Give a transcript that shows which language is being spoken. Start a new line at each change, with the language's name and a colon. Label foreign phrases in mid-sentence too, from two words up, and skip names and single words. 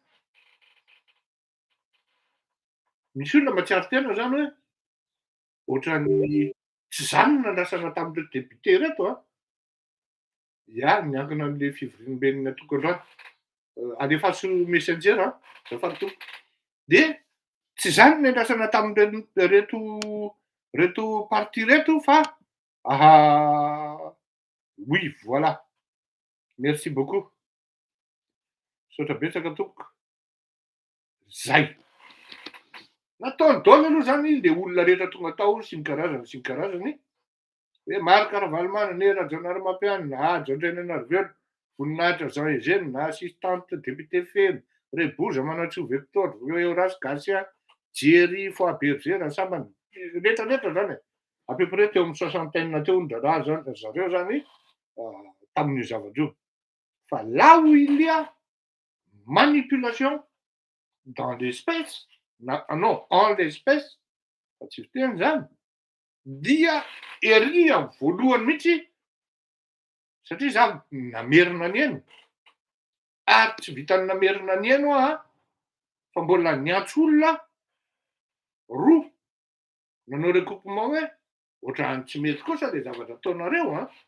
Malagasy: misy olona mba tsy ary tena zany hoe ohatran'ny tsy zany no nandrasana tamin'ireo député reto ia miankina am'le fivoriam-ben'ny atoko androany alefaso messenger azafady tompoko de tsy zany no nandrasana tamin'ireto parti reto fa
French: oui voilà merci beaucoup
Malagasy: misaotra betsaka tompoko zay nataony daholo aloha zany le olona rehetra tonga tao sy ny karazany hoe Marc Ravalomanana, Nera Janarimapianina, Andriananarivelo, voninahitra Jean Eugène, assistante député Feno, Reboza Manatsoa Victor, Horace Garcia, Thierry Foabergera, sambany rehetrarehetra zany
French: à peu près
Malagasy: teo amin'ny soixantaine teo ny draraha zany zareo zany tamin'io zavatra io.
French: Fa là où il y a manipulation dans l'espèce, non, en l'espèce,
Malagasy: fa tsy fiteny zany, dia ery amin'ny voalohany mihitsy satria za namerina ny eny ary tsy vitany namerina ny eny aho fa mbola niantso olona roa nanao recoupement hoe ohatrany tsy mety kosa le zavatra ataonareo